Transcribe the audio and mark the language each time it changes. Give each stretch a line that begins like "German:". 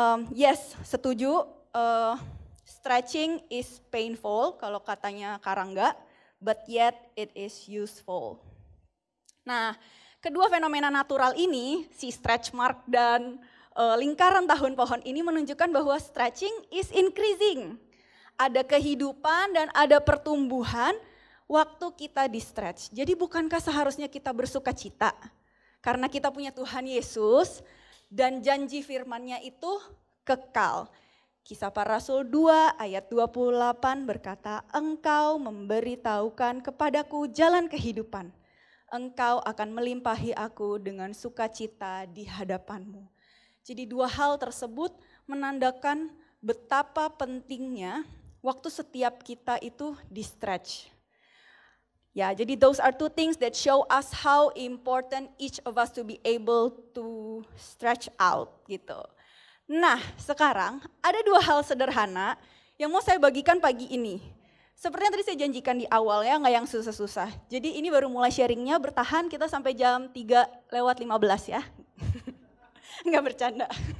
English: Yes,
Indonesian: setuju,
English: stretching is painful
Indonesian: kalau katanya
English: Karangga, but yet it is useful.
Indonesian: Nah, kedua fenomena natural ini, si stretch mark dan lingkaran tahun pohon ini menunjukkan bahwa
English: stretching is increasing.
Indonesian: Ada kehidupan dan ada pertumbuhan waktu kita di stretch. Jadi bukankah seharusnya kita bersuka cita? Karena kita punya Tuhan Yesus dan janji firman-Nya itu kekal. Kisah Para Rasul 2 ayat 28 berkata, Engkau memberitahukan kepadaku jalan kehidupan. Engkau akan melimpahi aku dengan sukacita di hadapanmu. Jadi dua hal tersebut menandakan betapa pentingnya waktu setiap kita itu di stretch. Ya, jadi
English: those are two things that show us how important each of us to be able to stretch out gitu.
Indonesian: Nah, sekarang ada dua hal sederhana yang mau saya bagikan pagi ini. Seperti yang tadi saya janjikan di awal ya, nggak yang susah-susah. Jadi ini baru mulai sharingnya, bertahan kita sampai jam 3:15 ya. Nggak bercanda.